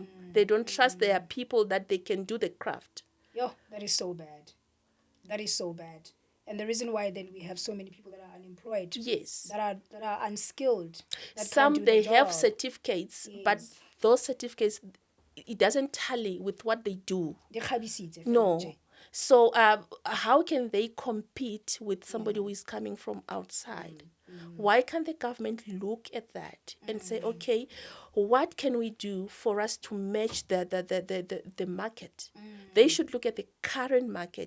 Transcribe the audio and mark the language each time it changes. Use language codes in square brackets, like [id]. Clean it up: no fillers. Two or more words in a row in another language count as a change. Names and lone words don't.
[en] They don't trust their people that they can do the craft. Yo, that is so bad. That is so bad. And the reason why then we have so many people that are unemployed, Yes. that are unskilled, that can't Some do the they have job. certificates, but Yes. those certificates, it doesn't tally with what they do. [tn] Di kgabisitse fela [en] No. [tn] nje. [en] So how can they compete with somebody who is coming from outside? Why can't the government look at that and say, okay, what can we do for us to match the market? They should look at the current market.